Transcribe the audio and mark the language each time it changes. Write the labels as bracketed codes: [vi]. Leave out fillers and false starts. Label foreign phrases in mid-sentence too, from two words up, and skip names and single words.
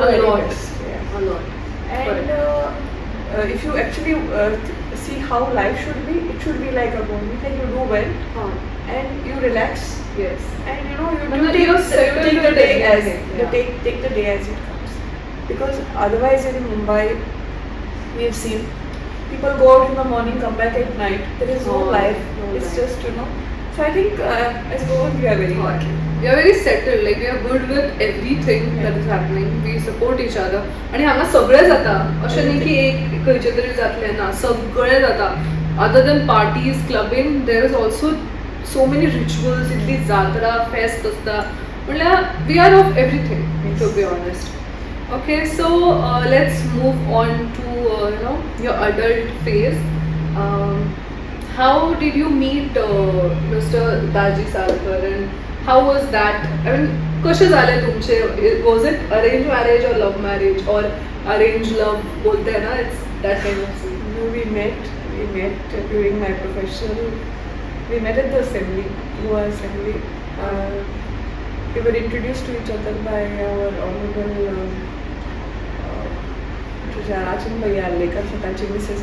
[en] A वेरी lot. बेस्ट A lot. And if you actually see how life should be like a movie. Like you do well and you relax. Yes. And you know you And take, you're you take the day as yeah. take the day as it comes. Because otherwise in Mumbai we have seen people go out in the morning, come back at night. There is no life. It's just So I think as Goans we are very lucky. We are very settled, like we are good with everything that is happening. We support each other. [kok] आणि हांगा सगळें जाता अशें न्ही की एक खंयचें तरी जातलें ना सगळें जाता [en] other than parties clubbing there is also so many rituals [kok] इतली जात्रा फेस्त आसता म्हणल्यार [en] we are of everything to be honest okay so let's move on to your adult phase how did you meet Mr. Daji Salkar and how was that? I mean, [kok] कशें जालें तुमचें? [en] Was it arranged marriage or love marriage or arranged love? [hi] बोलते हैं ना, [en] it's that kind of thing. No, we met during my professional. We met at the assembly, Goa assembly. We were introduced to each other by our honorable Rachin Bhaiya Lekar, Satachi Mrs.